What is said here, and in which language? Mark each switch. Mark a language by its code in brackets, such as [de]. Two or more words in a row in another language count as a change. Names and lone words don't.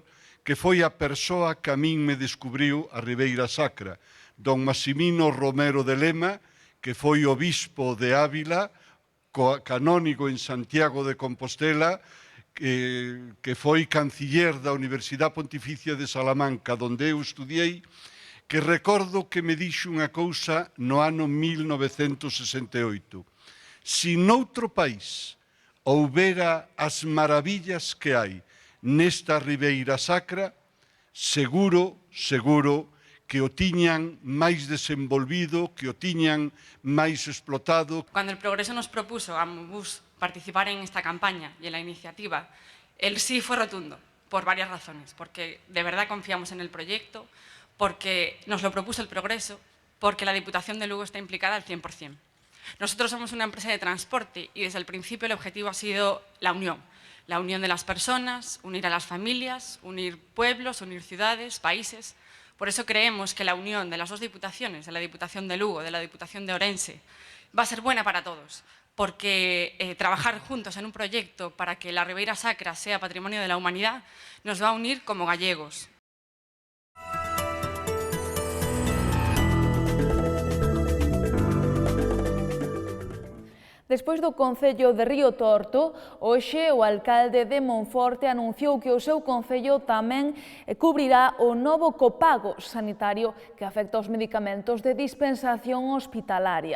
[gl] que foi a persoa que a min me descubriu a Ribeira Sacra, don Massimino Romero de Lema, que foi obispo de Ávila, canónigo en Santiago de Compostela, que foi canciller da Universidade Pontificia de Salamanca, onde eu estudiei, que recordo que me dixo unha cousa no ano 1968. Si noutro país houbera as maravillas que hai nesta Ribeira Sacra, seguro que o tiñan máis desenvolvido, que o tiñan máis explotado. [es] Cuando El Progreso nos propuso a Monbús participar en esta campaña y en la iniciativa, el sí fue rotundo, por varias razones, porque de verdad confiamos en el proyecto, porque nos lo propuso El Progreso, porque la Diputación de Lugo está implicada al 100%. Nosotros somos una empresa de transporte y desde el principio el objetivo ha sido la unión de las personas, unir a las familias, unir pueblos, unir ciudades, países. Por eso creemos que la unión de las dos diputaciones, de la Diputación de Lugo, de la Diputación de Ourense, va a ser buena para todos, porque trabajar juntos en un proyecto para que la Ribeira Sacra sea Patrimonio de la Humanidad nos va a unir como gallegos. [gl] Despois do Concello de Río Torto, hoxe o alcalde de Monforte anunciou que o seu concello tamén cubrirá o novo copago sanitario que afecta aos medicamentos de dispensación hospitalaria.